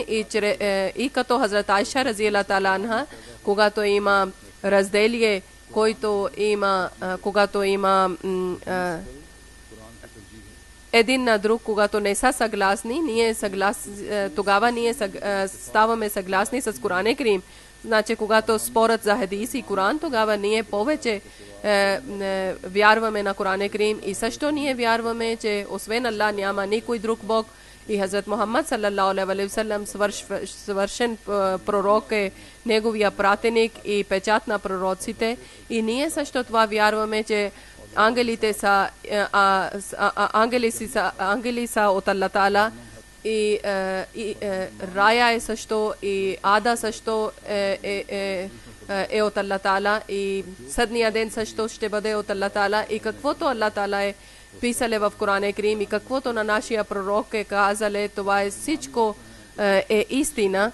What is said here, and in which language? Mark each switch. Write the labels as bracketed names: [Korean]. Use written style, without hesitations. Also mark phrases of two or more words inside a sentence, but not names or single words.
[Bulgarian] И като Хазрат Айша [Arabic] رضي الله تعالى عنها, [Bulgarian] когато има разделие, който има, когато има един на друг, когато не са съгласни, тогава ние ставаме съгласни с Коран Карим. Значи, когато спорят за хадис и Коран, тогава ние повече вярваме на Коран Карим и също ние вярваме, че освен Аллах няма никой друг Бог и Хазрат Мухаммад [Arabic] صلى الله عليه وسلم [Bulgarian] съвършен пророк е неговия пратеник и печат на пророците. И ние също това вярваме, че ангели са от Аллах Таала и рая е също и ада също е от Аллах Таала и съдния ден също ще бъде от Аллах Таала и каквото Аллах Таала е писали в Коран Карим и каквото на нашия пророк е казали, това е всичко е истина.